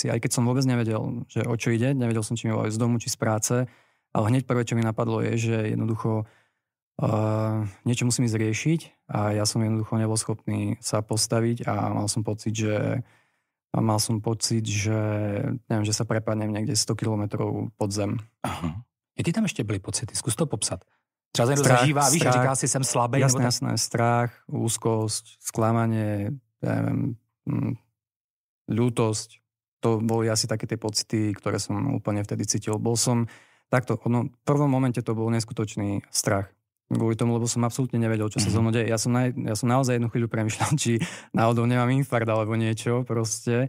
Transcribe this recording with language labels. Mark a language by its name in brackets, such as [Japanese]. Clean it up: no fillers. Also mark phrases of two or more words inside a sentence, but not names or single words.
[Slovak] Aj keď som vôbec nevedel, že o čo ide, nevedel som, či mi volajú z domu, či z práce, ale hneď prvé, čo mi napadlo je, že jednoducho niečo musím ísť riešiť a ja som jednoducho nebol schopný sa postaviť a mal som pocit, že neviem, že sa prepadnem niekde 100 kilometrov pod zem. [Czech] Aha. Jaké tam ještě byly pocity? Zkus to popsat. Třeba se někdo zažívá, víš, že říká si, jsem slabý. [Slovak] Jasné, strach, úzkosť, sklamanie, neviem, ľútosť. To boli asi také tie pocity, ktoré som úplne vtedy cítil. Bol som takto, v prvom momente to bol neskutočný strach. Kvôli tomu, lebo som absolútne nevedel, čo sa so mnou deje. Ja som naozaj jednu chvíľu premýšľal, či náhodou nemám infarkt alebo niečo proste.